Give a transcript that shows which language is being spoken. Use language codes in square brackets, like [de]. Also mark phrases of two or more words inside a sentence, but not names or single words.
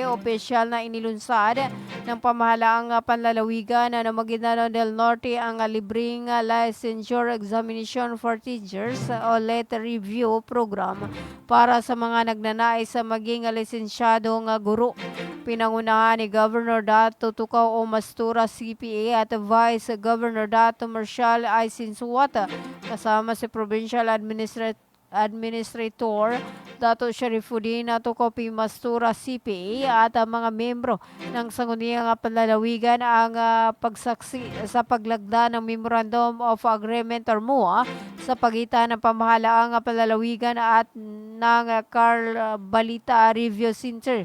[tl] Opisyal na inilunsad ng pamahalaang panlalawigan ng Maguindanao del Norte ang libreng [en] licensure examination for teachers [tl] o [en] letter review program [tl] para sa mga nagnanais sa maging lisensyadong guro. Pinangunahan ni Governor Dato Tukaw O Mastura CPA at Vice Governor Dato Marcial I. Sinsuwata kasama si Provincial Administrator Dato Sharifuddin Tukaw P. Mastura CPA at ang mga membro ng sangguniang panlalawigan ang pagsaksi sa paglagda ng [en] Memorandum of Agreement [tl] or MOA sa pagitan ng pamahalaang panlalawigan at ng Carl Balita Review Center.